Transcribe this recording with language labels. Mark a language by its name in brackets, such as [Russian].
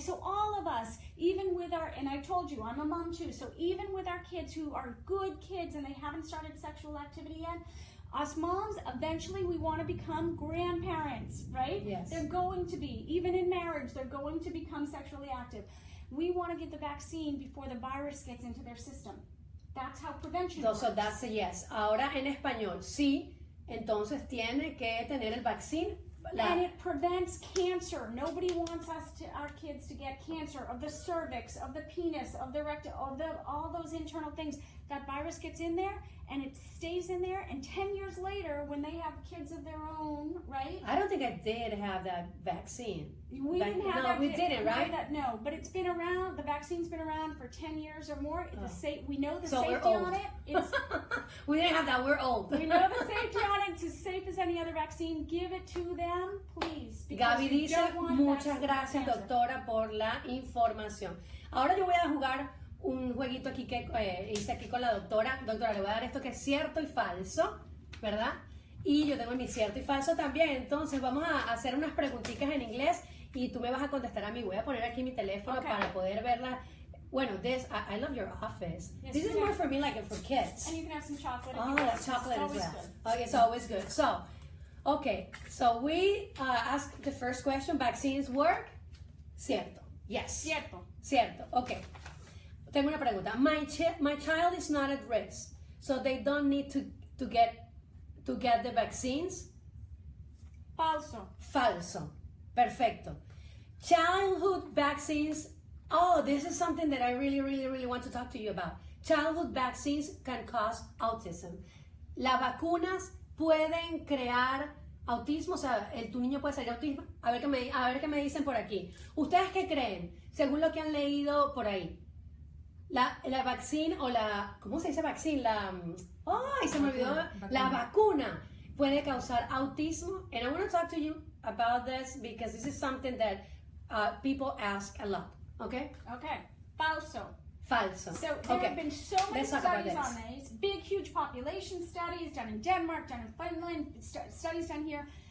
[English] So all of us, even with and I told you, I'm a mom too, so even with our kids who are good kids and they haven't started sexual activity yet, Us moms, eventually we want to become grandparents, right? Yes. They're going to be, even in marriage, they're going to become sexually active. We want to get the vaccine before the virus gets into their system. That's how prevention works. So that's a yes. [Spanish] Ahora en español, sí, entonces tiene que tener el vaccine. [English] And it prevents cancer. Nobody wants our kids to get cancer of the cervix, of the penis, of the rectum, of all those internal things. That virus gets in there and it stays in there. And 10 years later, when they have kids of their own, right? I don't think I did have that vaccine. We didn't have no, that. we didn't, right? No, but it's been around. The vaccine's been around for 10 years or more. We know the so safety on it. It's, we didn't have that. We're old. We know the safety on it. It's as safe as any other vaccine. Give it to them, please. [Spanish] Gaby dice, muchas gracias, doctora, por la información. Ahora yo voy a jugar un jueguito aquí que hice aquí con la doctora. Doctora, le voy a dar esto que es cierto y falso, ¿verdad? Y yo tengo mi cierto y falso también. Entonces vamos a hacer unas preguntitas en inglés y tú me vas a contestar a mí. Voy a poner aquí mi teléfono para poder verla. Bueno, [English] I love your office. Yes, this is more for me, like for kids. And you can have some chocolate. Oh, that's chocolate as well. Good. Okay, it's always good. So, okay, so we asked the first question, vaccines work? [Spanish] Cierto. [English] Yes. [Spanish] Cierto. Okay. Tengo una pregunta. [English] My child is not at risk, so they don't need to get the vaccines? [Spanish] Falso. Perfecto. [English] Childhood vaccines. Oh, this is something that I really want to talk to you about. Childhood vaccines can cause autism. [Spanish] Las vacunas pueden crear autismo, o sea, tu niño puede salir autismo. A ver qué me dicen por aquí. ¿Ustedes qué creen? Según lo que han leído por ahí. La vaccine o ¿cómo se dice vaccine? Se me olvidó. La vacuna puede causar autismo. [English] And I want to talk to you about this because this is something that people ask a lot. Okay? Okay. [Spanish] Falso. [English] So there have been so many studies on these, big, huge population studies done in Denmark, done in Finland, studies done here.